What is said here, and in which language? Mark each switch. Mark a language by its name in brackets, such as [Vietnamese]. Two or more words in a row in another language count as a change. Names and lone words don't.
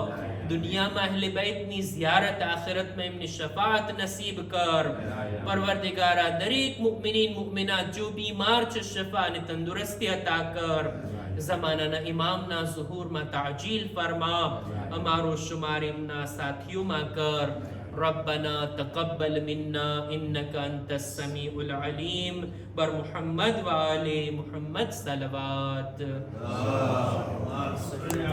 [Gujarati] દુનિયામાં અહલે બેતની ઝિયારત, આખિરતમાં એમની શફાઅત નસીબ કર. પરવરદિગારા દરેક મુમિનીન મુમિનાત જો બીમાર છે, શફા અને તંદુરસ્તી અતા કર. ઝમાનાના ઇમામના ઝુહૂરમાં તાજીલ ફરમા. અમારો શુમાર એમના સાથીઓમાં કર. [Arabic] ربنا تقبل منا إنك أنت السميع العليم. [Persian] بر محمد وآل محمد صلوات.